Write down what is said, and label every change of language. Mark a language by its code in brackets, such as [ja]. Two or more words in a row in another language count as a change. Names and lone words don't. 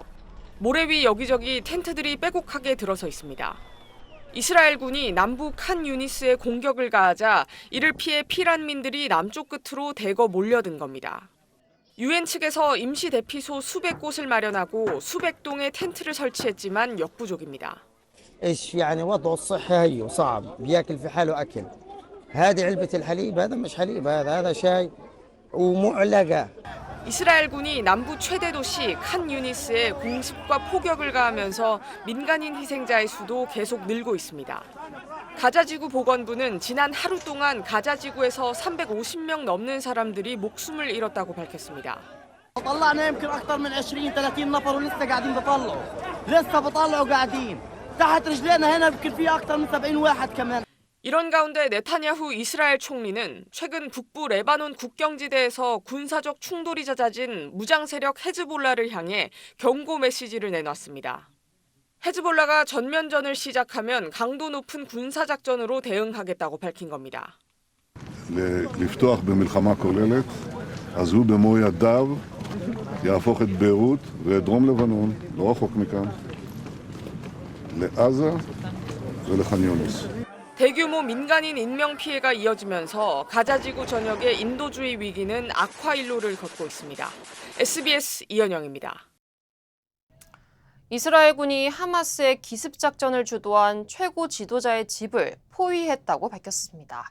[ko] 모래 위 여기저기 텐트들이 빼곡하게 들어서 있습니다. 이스라엘군이 남부 칸 유니스에 공격을 가하자 이를 피해 피난민들이 남쪽 끝으로 대거 몰려든 겁니다. UN 측에서 임시 대피소 수백 곳을 마련하고 수백 동의 텐트를 설치했지만 역부족입니다. [ar] ايش يعني وضعه الصحي هيو صعب بياكل في حاله اكل هذه علبه الحليب هذا مش حليب هذا شاي ومعلقه. [ko] 이스라엘군이 남부 최대 도시 칸 유니스에 공습과 포격을 가하면서 민간인 희생자의 수도 계속 늘고 있습니다. 가자지구 보건부는 지난 하루 동안 가자지구에서 350명 넘는 사람들이 목숨을 잃었다고 밝혔습니다. [ar] طلعنا يمكن اكثر من 20 30 نفر ولسه قاعدين بيطلعوا لسه بيطلعوا قاعدين تحت رجلينا هنا يمكن في اكثر من 70 واحد كمان. [ko] 이런 가운데 네타냐후 이스라엘 총리는 최근 북부 레바논 국경지대에서 군사적 충돌이 잦아진 무장 세력 헤즈볼라를 향해 경고 메시지를 내놨습니다. 헤즈볼라가 전면전을 시작하면 강도 높은 군사작전으로 대응하겠다고 밝힌 겁니다. [he] לפתוח במלחמה כוללת, אז הוא במו ידיו יהפוך את ביירות ואת דרום לבנון, לא רחוק מכאן, לעזה ולח'אן יונס. [ko] 대규모 민간인 인명 피해가 이어지면서 가자지구 전역의 인도주의 위기는 악화 일로를 걷고 있습니다. SBS 이현영입니다. 이스라엘군이 하마스의 기습작전을 주도한 최고 지도자의 집을 포위했다고 밝혔습니다.